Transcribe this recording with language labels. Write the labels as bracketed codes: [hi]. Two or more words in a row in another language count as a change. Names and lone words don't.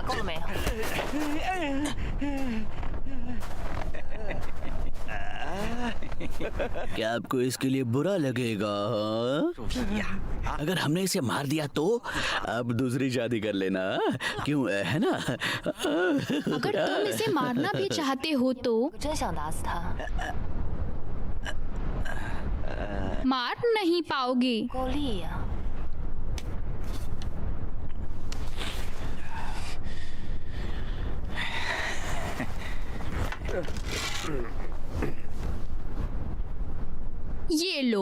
[hi] क्या आपको इसके लिए बुरा लगेगा? हाँ? अगर हमने इसे मार दिया तो अब दूसरी शादी कर लेना, क्यों है ना? अगर तुम इसे मारना भी चाहते हो तो [zh] 真想打死他。 [hi] मार नहीं पाओगे। [zh] 够力呀！ [hi] ये लो।